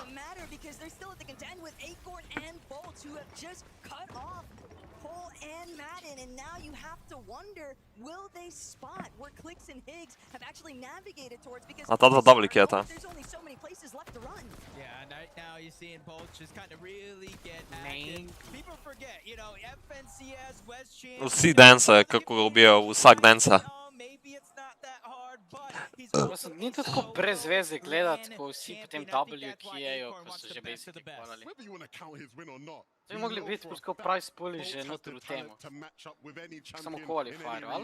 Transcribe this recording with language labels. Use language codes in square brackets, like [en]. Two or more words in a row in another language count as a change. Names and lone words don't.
[en] Because they're still at the contend with Acorn and Bolts, who have just cut off Cole and Madden, and now you have to wonder, will they spot where Clicks and Higgs have actually navigated towards? Because there's only so many places left to run. Yeah, right now you're seeing Bolts just kind of really get active. People forget, you know, FNCS, West Champ. [sl] Vsi dansa, kako ga ubijajo, vsak dansa. Ni to tako brez veze gledati, ko vsi potem WQ-jejo, ko so že basically kvalali. To bi mogli biti tako [en] price pulli [sl] že noter v temu. Samo qualifier, ali?